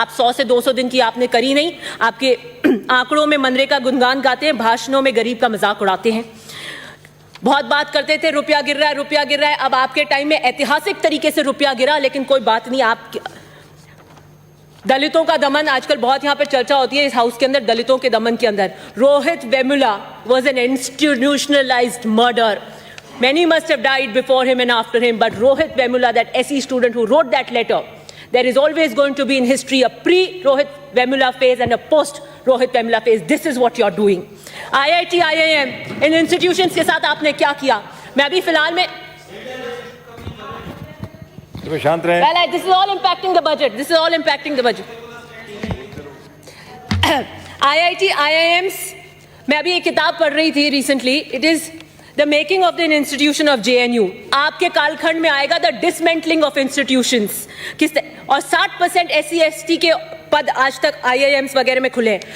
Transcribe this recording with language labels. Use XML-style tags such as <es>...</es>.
<hi>आप 100 से 200 दिन की आपने करी नहीं। आपके आंकड़ों में मनरेगा गुणगान गाते हैं, भाषणों में गरीब का मजाक उड़ाते हैं। बहुत बात करते थे रुपया गिर रहा है, रुपया गिर रहा है। अब आपके टाइम में ऐतिहासिक तरीके से रुपया गिरा, लेकिन कोई बात नहीं। आप दलितों का दमन आजकल बहुत यहाँ पे चर्चा होती है इस हाउस के अंदर, दलितों के दमन के अंदर। Rohit Vemula</hi> <en>was an institutionalized murder. Many must have died before him and after him, but Rohit Vemula, that SE student who wrote that letter, there is always going to be in history a pre-Rohit Vemula phase and a post-Rohit Vemula phase. This is what you're doing.</en> <hi>IIT, IIM, in institutions के साथ आपने क्या किया? मैं अभी फिलहाल में शांत रहे।</hi> <en>Well, this is all impacting the budget. This is all impacting the budget.</en> <hi>IIT, IIMs, मैं अभी एक किताब पढ़ रही थी recently.</hi> <en>It is the making of the institution of JNU,</en> <hi>आपके कालखंड में आएगा</hi> <en>The dismantling of institutions.</en> <hi>और 60% SC ST के पद आज तक IIMs वगैरह में खुले हैं।</hi>